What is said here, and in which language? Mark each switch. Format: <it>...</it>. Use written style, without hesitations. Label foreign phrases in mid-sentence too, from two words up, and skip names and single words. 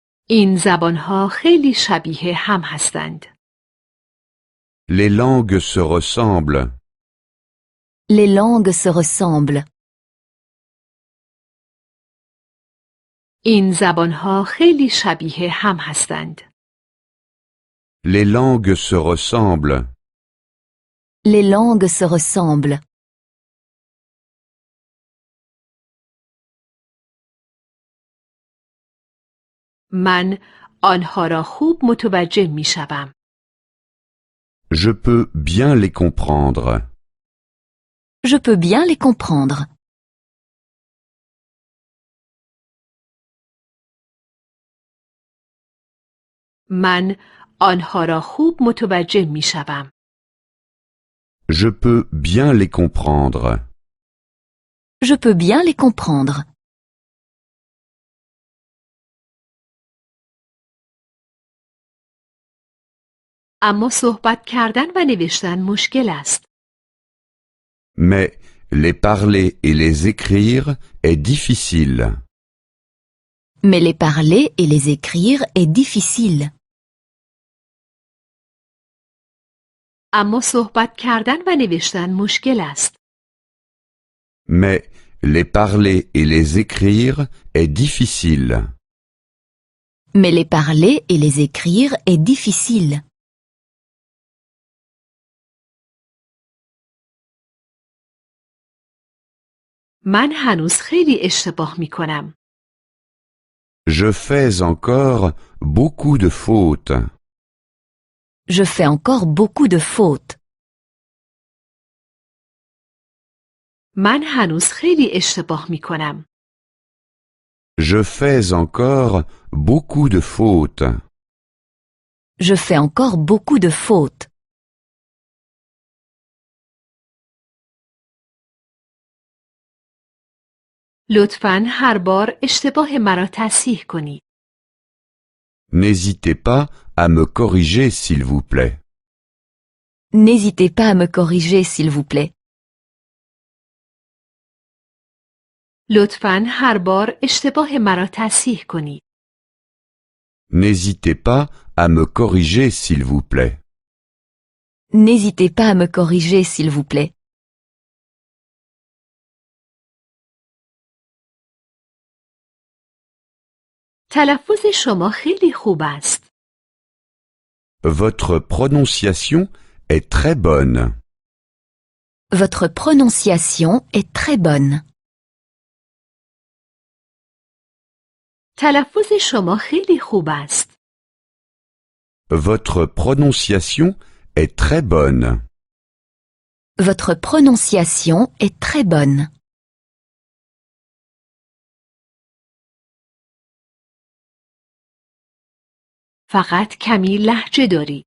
<fa>این زبانها خیلی شبیه هم هستند.</fa> <fr>Les langues se ressemblent. Les langues se ressemblent.</fr> <fa>این زبانها خیلی شبیه هم هستند.</fa> <fr>Les langues se ressemblent. Les langues se ressemblent.</fr> <fa>من آنها را خوب متوجه می شوم.</fa> <fr>Je peux bien les comprendre. Je peux bien les comprendre.</fr> <fa>من آنها را خوب متوجه می شوم.</fa> <fr>Je peux bien les comprendre. Je peux bien les comprendre.</fr> <fa>اما صحبت کردن و نوشتن مشکل است.</fa> <fr>Mais les parler et les écrire est difficile. Mais les parler et les écrire est difficile.</fr> <fa>اما صحبت کردن و نوشتن مشکل است.</fa> <fr>Mais les parler et les écrire est difficile. Mais les parler et les écrire est difficile.</fr> <fa>من هنوز خیلی اشتباه می کنم.</fa> <fr>Je fais encore beaucoup de fautes. Je fais encore beaucoup de fautes.</fr> <fa>من هنوز خیلی اشتباه می کنم.</fa> <fr>Je fais encore beaucoup de fautes. Je fais encore beaucoup de fautes.</fr> <fa>لطفاً هر بار اشتباه مرا تصحیح کنید.</fa> <fr>N'hésitez pas à me corriger s'il vous plaît. N'hésitez pas à me corriger s'il vous plaît.</fr> <fa>لطفاً هر بار اشتباه مرا تصحیح کنید.</fa> <fr>N'hésitez pas à me corriger s'il vous plaît. N'hésitez pas à me corriger s'il vous plaît.</fr> <fa>تلفظ شما خیلی خوب است.</fa> <fr>Votre prononciation est très bonne. Votre prononciation est très bonne.</fr> <fa>تلفظ شما خیلی خوب است.</fa> <fr>Votre prononciation est très bonne. Votre prononciation est très bonne.</fr> <fa>فقط کمی لهجه داری.</fa>